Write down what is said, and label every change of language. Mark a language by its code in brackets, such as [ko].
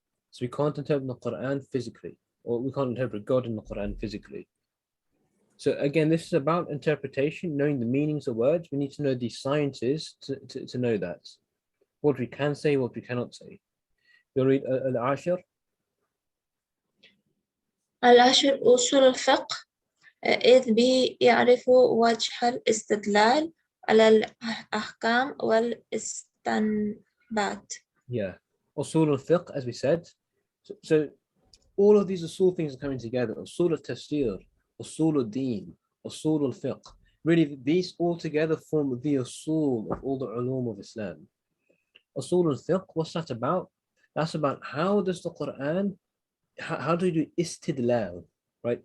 [en] So we can't interpret the Quran physically, or we can't interpret God in the Quran physically. So again, this is about interpretation, knowing the meanings of words. We need to know these sciences to know that. What we can say, what we cannot say. You'll read Al-Ashir. [ar] العشر أصول الفقه إذ به يعرف وجه الاستدلال على الأحكام والاستنباط. [en] Yeah. Usul al-fiqh, as we said. So all of these usul things are coming together. Usul al-tafsir, usul al-deen, usul al-fiqh. Really, these all together form the usul of all the ulum of Islam. Usul al-fiqh, what's that about? That's about how does the Quran, how do we do istidlal, right?